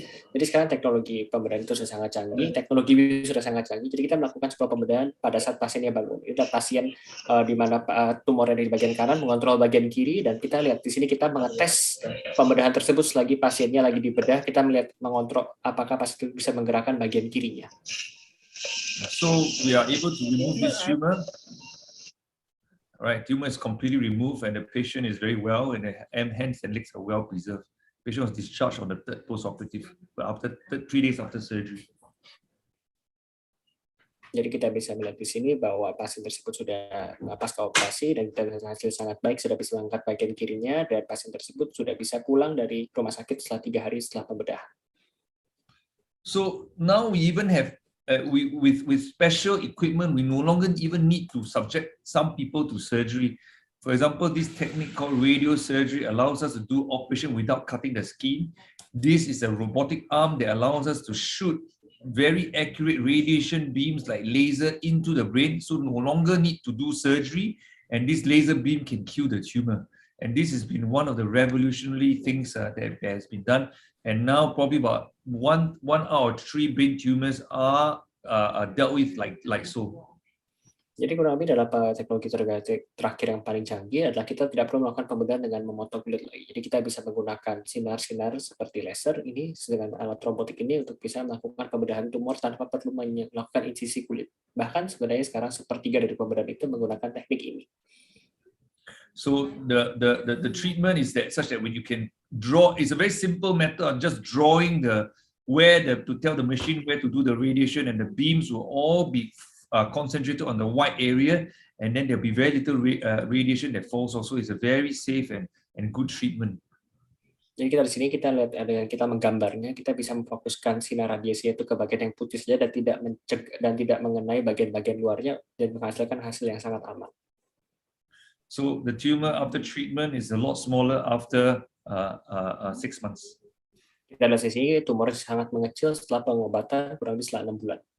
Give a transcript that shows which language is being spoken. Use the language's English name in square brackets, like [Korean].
[Indonesian] Jadi sekarang teknologi pembedahan itu sudah sangat canggih, teknologi sudah sangat canggih. Jadi kita melakukan sebuah pembedahan pada saat pasiennya bangun. Itu pasien di mana tumornya di bagian kanan mengontrol bagian kiri, dan kita lihat di sini kita mengetes pembedahan tersebut selagi pasiennya lagi dibedah. Kita melihat mengontrol apakah pasien itu bisa menggerakkan bagian kirinya. [English] So we are able to remove this tumor. Right, tumor is completely removed, and the patient is very well, and the hands and legs are well preserved. The patient was discharged on the third post-operative, but after 3 days after surgery. [Indonesian] Jadi kita bisa melihat di sini bahwa pasien tersebut sudah pasca operasi dan kita hasil sangat baik, sudah bisa mengangkat bagian kirinya, dan pasien tersebut sudah bisa pulang dari rumah sakit setelah 3 hari setelah pembedahan. [English] So now we even have with special equipment, we no longer even need to subject some people to surgery. For example, this technique called radial surgery allows us to do operation without cutting the skin. This is a robotic arm that allows us to shoot very accurate radiation beams like laser into the brain, so no longer need to do surgery, and this laser beam can kill the tumor. And this has been one of the revolutionary things that has been done. And now probably about one out of 3 brain tumors are dealt with like so. [Indonesian] Jadi kurang lebih adalah teknologi terakhir yang paling canggih adalah kita tidak perlu melakukan pembedahan dengan memotong kulit lagi. Jadi kita bisa menggunakan sinar-sinar seperti laser ini dengan alat robotik ini untuk bisa melakukan pembedahan tumor tanpa perlu melakukan insisi kulit. Bahkan sebenarnya sekarang 1/3 dari pembedahan itu menggunakan teknik ini. [English] So the treatment is such that when you can draw, it's a very simple method of just drawing to tell the machine where to do the radiation, and the beams will all be concentrated on the white area, and then there'll be very little radiation that falls. Also, it's a very safe and good treatment. [Indonesian] Jadi kita di sini kita lihat dengan kita menggambarnya, kita bisa memfokuskan sinar radiasi itu ke bagian yang putih saja dan tidak mengenai bagian-bagian luarnya, dan menghasilkan hasil yang sangat aman. [English] So the tumor after treatment is a lot smaller after 6 months. [Indonesian] Kita lihat di sini tumor sangat mengecil setelah pengobatan kurang lebih setelah 6 bulan.